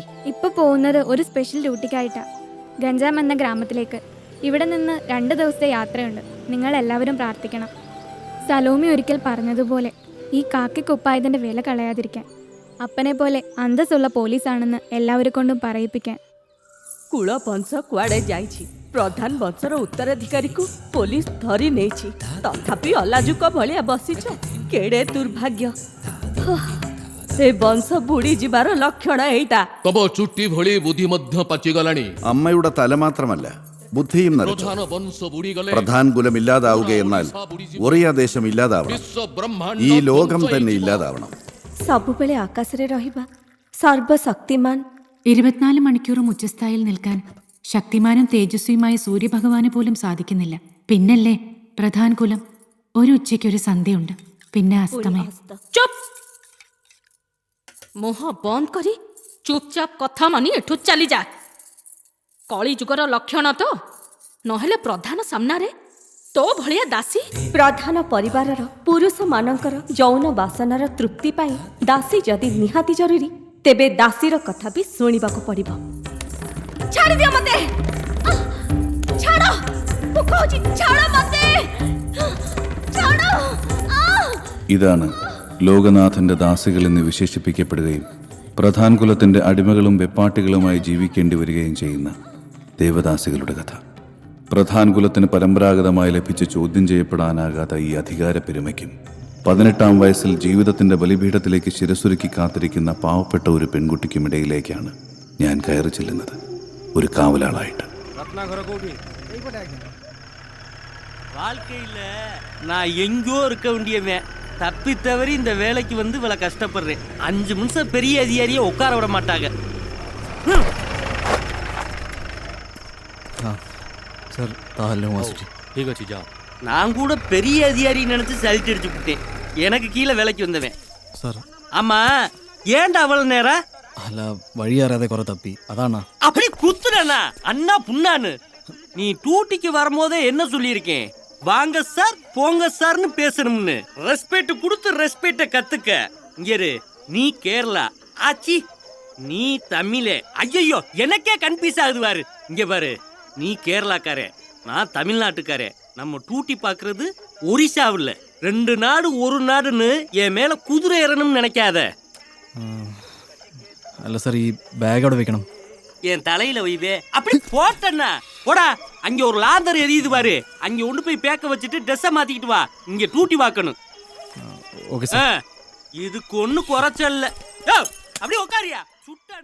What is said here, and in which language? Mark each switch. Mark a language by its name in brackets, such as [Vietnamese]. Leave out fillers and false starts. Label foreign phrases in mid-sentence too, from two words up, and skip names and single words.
[Malayalam] ഇപ്പൊ പോകുന്നത് ഒരു സ്പെഷ്യൽ ഡ്യൂട്ടിക്കായിട്ടാ, ഗഞ്ചാം എന്ന ഗ്രാമത്തിലേക്ക്. ഇവിടെ നിന്ന് 2 ദിവസത്തെ യാത്രയുണ്ട്. നിങ്ങൾ എല്ലാവരും പ്രാർത്ഥിക്കണം. സലോമി ഒരിക്കൽ പറഞ്ഞതുപോലെ ഈ കാക്കിക്കുപ്പായതിന്റെ വില കളയാതിരിക്കാൻ, അപ്പനെ പോലെ അന്തസ്സുള്ള പോലീസാണെന്ന് എല്ലാവരെ കൊണ്ടും പറയിപ്പിക്കാൻ. [Odia] କୁଳ ବଂଶ କୁଆଡ଼େ ଯାଇଛି? ପ୍ରଧାନ ବଂଶର ଉତ୍ତରାଧିକାରୀକୁ ପୋଲିସ ଧରି ନେଇଛି, ତଥାପି ଅଲାଜୁକ ଭଳିଆ ବସିଛ। କେଡ଼େ ଦୁର୍ଭାଗ୍ୟ! ଏ ବଂଶ ବୁଡ଼ି ଯିବାର ଲକ୍ଷଣ ଏଇଟା। ତମ ଚୁଟି ଭଳି ବୁଦ୍ଧି ମଧ୍ୟ ପାଚିଗଲାଣି। [Malayalam] അമ്മയുടെ തല മാത്രമല്ല, ബുദ്ധിയും നരച്ചു. [Odia] ପ୍ରଧାନ ବଂଶ ବୁଡ଼ିଗଲେ [Malayalam] പ്രധാൻ കുലം ഇല്ലാതാവുക എന്നാൽ ഒറിയ ദേശം ഇല്ലാതാവണം. [Odia] ବିଶ୍ୱ ବ୍ରହ୍ମାଣ୍ଡ [Malayalam] ഈ ലോകം തന്നെ ഇല്ലാതാവണം. [Odia] ସବୁବେଳେ ଆକାଶରେ ରହିବା സർവശക്തിമാൻ [Malayalam] 24 മണിക്കൂറും ഉച്ചസ്ഥായിൽ നിൽക്കാൻ ശക്തിമാനും തേജസ്വിയുമായ സൂര്യഭഗവാന് പോലും സാധിക്കുന്നില്ല. പിന്നല്ലേ പ്രധാൻ കുലം? ഒരു ഉച്ചയ്ക്കൊരു സന്ധ്യയുണ്ട്, പിന്നെ അസ്തമയം. [Odia] ଚୁପ୍! ମୁହଁ ବନ୍ଦ କରି ଚୁପଚାପ କଥା ମାନି ଏଠୁ ଚାଲିଯା। କଳି ଯୁଗର ଲକ୍ଷଣ ତ, ନହେଲେ ପ୍ରଧାନ ସାମ୍ନାରେ ତୋ ଭଳିଆ ଦାସୀ। ପ୍ରଧାନ ପରିବାରର ପୁରୁଷମାନଙ୍କର ଯୌନ ବାସନାର ତୃପ୍ତି ପାଇଁ ଦାସୀ ଯଦି ନିହାତି ଜରୁରୀ, ତେବେ ଦାସୀର କଥା ବି ଶୁଣିବାକୁ ପଡ଼ିବ। ଛାଡ଼ି ଦିଅ ମତେ! ଛାଡ଼! ମୁଁ କହୁଛି ଛାଡ଼ ମତେ! ଛାଡ଼! [Malayalam] ഇതാണ് ലോകനാഥന്റെ ദാസികൾ എന്ന് വിശേഷിപ്പിക്കപ്പെടുകയും പ്രധാൻ കുലത്തിന്റെ അടിമകളും വെപ്പാട്ടികളുമായി ജീവിക്കേണ്ടി വരികയും ചെയ്യുന്ന ദേവദാസികളുടെ കഥ. പ്രധാൻ കുലത്തിന് പരമ്പരാഗതമായി ലഭിച്ച് ചോദ്യം ചെയ്യപ്പെടാനാകാത്ത ഈ അധികാര പെരുമയ്ക്കും 18-ാം വയസ്സിൽ ജീവിതത്തിന്റെ ബലിപീഠത്തിലേക്ക് ശിരസുരുക്കി കാത്തിരിക്കുന്ന പാവപ്പെട്ട ഒരു പെൺകുട്ടിക്കുമിടയിലേക്കാണ് ഞാൻ കയറി ചെല്ലുന്നത്, ഒരു കാവലാളായിട്ട്. [Tamil] வாழ்க்கையில் நான் எங்கோ இருக்க வேண்டியவன் தப்பி தவறி இந்த வேலைக்கு வந்து இவ்வளோ கஷ்டப்படுறேன். 5 நிமிஷம் பெரிய அதிகாரியை உட்கார விட மாட்டாங்க. சார் தாஹல்லே மாஸ்டர். [Odia] ठीक ଅଛି जाओ. [Tamil] நான் கூட பெரிய அதிகாரி நினைச்சு சலிட்டு அடிச்சு விட்டேன். எனக்கு கீழே வேலைக்கு வந்தவன். சார் ஆமா, ஏன்டா அவ்வளவு நேரம்? [Malayalam] അല്ല, വഴി അറിയാതെ കുറെ തപ്പി, അതാണാ. [Tamil] அப்படி குத்துறனா அண்ணா புண்ணான்னு? நீ டூட்டிக்கு வரும்போதே என்ன சொல்லியிருக்கேன்? வாங்க சார் போங்க சார்னு பேசணும்னு. ரெஸ்பெக்ட் கொடுத்து ரெஸ்பெக்ட கத்துக்க. இங்க இரு, நீ கேரளா ஆச்சி, நீ தமிழே. ஐயோ, எனக்கே கன்ஃபியூஸ் ஆகுது பாரு. இங்க பாரு, நீ கேரளாக்காரே, நான் தமிழ்நாட்டுக்காரே. நம்ம டூட்டி பாக்குறது ஒரிசாவில். 2 நாடு 1 நாடுன்னு என் மேல குதிரை ஏறணும்னு நினைக்காத. [Malayalam] അല്ല സാർ, ഈ ബാഗ് അവിടെ വെക്കണം. [Tamil] என் தலையில வைவே. அப்படி போட்டண்ணா போடா. அங்க ஒரு லாந்தர் எரியுது பாரு, அங்க கொண்டு போய் பேக்க வச்சுட்டு ட்ரெஸ்ஸை மாத்திக்கிட்டு வா. இங்க டூட்டி பார்க்கணும். [Malayalam] ഓക്കെ സാർ. [Tamil] இதுக்கு ஒண்ணு குறைச்சல்ல. அப்படியே உட்காரியா.